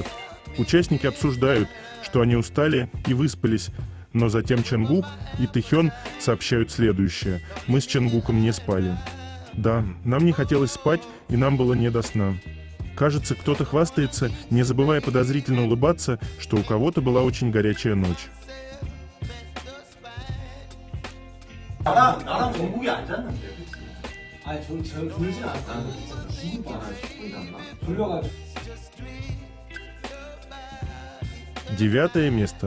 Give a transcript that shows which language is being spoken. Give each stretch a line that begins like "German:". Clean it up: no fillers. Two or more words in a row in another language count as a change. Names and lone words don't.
Russian: Участники обсуждают, что они устали и выспались, но затем Чонгук и Тэхён сообщают следующее: мы с Чонгуком не спали. Да, нам не хотелось спать, и нам было не до сна. Кажется, кто-то хвастается, не забывая подозрительно улыбаться, что у кого-то была очень горячая ночь.
Korean: 나랑 정국이 안 잤는데, 그치? 아니 저 졸진 않았어요. 죽을 뻔. 충분히 잤나? 졸려가지고.
Russian: 9 место.